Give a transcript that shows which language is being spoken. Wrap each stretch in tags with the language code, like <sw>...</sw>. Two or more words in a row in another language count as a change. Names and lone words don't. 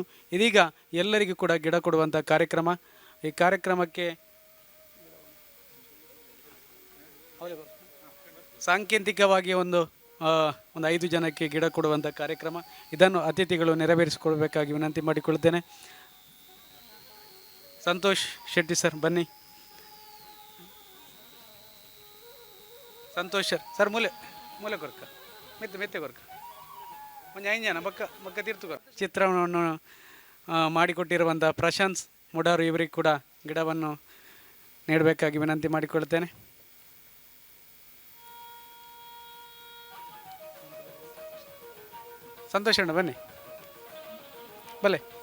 <kn>ಇದೀಗ ಎಲ್ಲರಿಗೂ ಕೂಡ ಗಿಡ ಕೊಡುವಂಥ ಕಾರ್ಯಕ್ರಮ. ಈ ಕಾರ್ಯಕ್ರಮಕ್ಕೆ ಸಾಂಕೇತಿಕವಾಗಿ ಒಂದು 5 ಜನಕ್ಕೆ ಗಿಡ ಕೊಡುವಂಥ ಕಾರ್ಯಕ್ರಮ. ಇದನ್ನು ಅತಿಥಿಗಳು ನೆರವೇರಿಸಿಕೊಳ್ಬೇಕಾಗಿ ವಿನಂತಿ ಮಾಡಿಕೊಳ್ಳುತ್ತೇನೆ. ಸಂತೋಷ್ ಶೆಟ್ಟಿ ಸರ್ ಬನ್ನಿ. ಸಂತೋಷ್ ಸರ್</kn> <tcy>ಮೂಲೆ ಕೊರ್ಕ ಮೆತ್ತೆ ಕೊರ್ಕ</tcy> <kn>ಒಂದು 5 ಜನ ಬಕ್ಕ ತೀರ್ತು ಚಿತ್ರವನ್ನು ಮಾಡಿಕೊಟ್ಟಿರುವಂಥ ಪ್ರಶಾಂತ್ ಮುಡಾರು ಇವರಿಗೆ ಕೂಡ ಗಿಡವನ್ನು ನೀಡಬೇಕಾಗಿ ವಿನಂತಿ ಮಾಡಿಕೊಳ್ಳುತ್ತೇನೆ. ಸಂತೋಷ್ ಅಣ್ಣ ಬನ್ನಿ ಬಲೆ.</kn>